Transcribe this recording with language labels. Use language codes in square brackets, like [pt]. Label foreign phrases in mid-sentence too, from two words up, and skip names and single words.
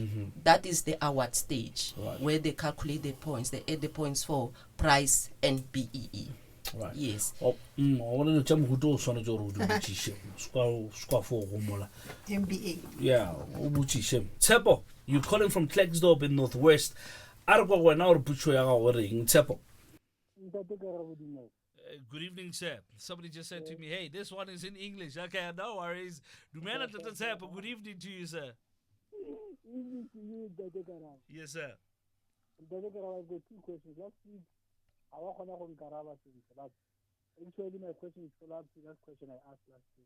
[en] That is the award stage, where they calculate the points. They add the points for price and BEE. Right. Yes. MBA. Yeah. Tsepo, you're calling from Klerksdorp in Northwest. [tn] Argo wena or pucho ya ga o reng Tsepo? [en] Good evening, sir. Somebody just said to me, hey, this one is in English. Okay, no worries. [tn] Dumela Tata Tshepo. [en] Good evening to you, sir. Evening to you, Dr. Karaba. Yes, sir. Dr. Karaba, I've got two questions. Last week, I was on Karaba, but actually my question is follow up to that question I asked last week.